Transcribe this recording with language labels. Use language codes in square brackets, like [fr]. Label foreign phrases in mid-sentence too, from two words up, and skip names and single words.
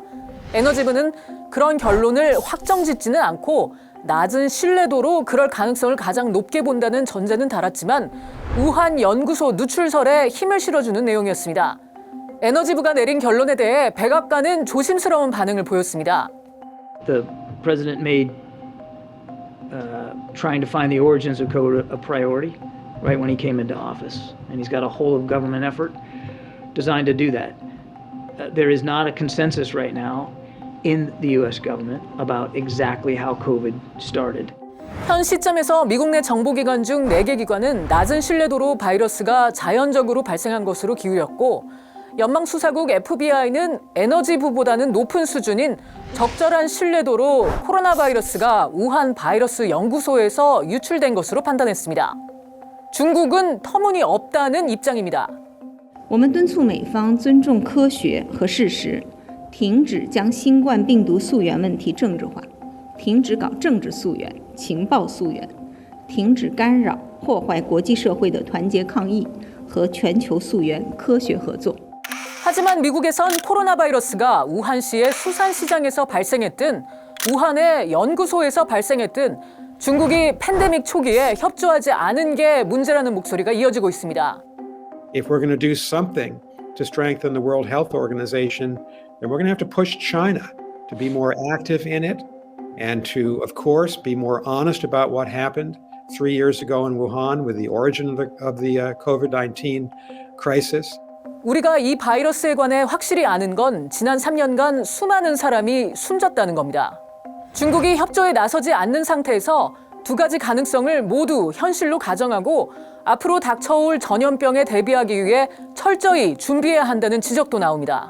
[ko] 에너지부는 그런 결론을 확정짓지는 않고 낮은 신뢰도로 그럴 가능성을 가장 높게 본다는 전제는 달았지만 우한 연구소 누출설에 힘을 실어주는 내용이었습니다. 에너지부가 내린 결론에 대해 백악관은 조심스러운 반응을 보였습니다. [en] The president made trying to find the origins of COVID a priority right when he came into office, and he's got a whole of government effort designed to do that. There is not a consensus right now in the U.S. government about exactly how COVID started. [ko] 현 시점에서 미국 내 정보기관 중 4개 기관은 낮은 신뢰도로 바이러스가 자연적으로 발생한 것으로 기울였고, 연방수사국 FBI는 에너지부보다는 높은 수준인 적절한 신뢰도로 코로나 바이러스가 우한 바이러스 연구소에서 유출된 것으로 판단했습니다. 중국은 터무니없다는 입장입니다. [zh] 我们敦促美方尊重科学和事实，停止将新冠病毒溯源问题政治化，停止搞政治溯源、情报溯源，停止干扰、破坏国际社会的团结抗疫和全球溯源科学合作。 [ko] 하지만 미국에선 코로나 바이러스가 우한시의 수산시장에서 발생했든 우한의 연구소에서 발생했든 중국이 팬데믹 초기에 협조하지 않은 게 문제라는 목소리가 이어지고 있습니다. [en] If we're going to do something to strengthen the World Health Organization, then we're going to have to push China to be more active in it and to, of course, be more honest about what happened 3 years ago in Wuhan with the origin of the COVID-19 crisis. [ko] 우리가 이 바이러스에 관해 확실히 아는 건 지난 3년간 수많은 사람이 숨졌다는 겁니다. 중국이 협조에 나서지 않는 상태에서 두 가지 가능성을 모두 현실로 가정하고 앞으로 닥쳐올 전염병에 대비하기 위해 철저히 준비해야 한다는 지적도 나옵니다.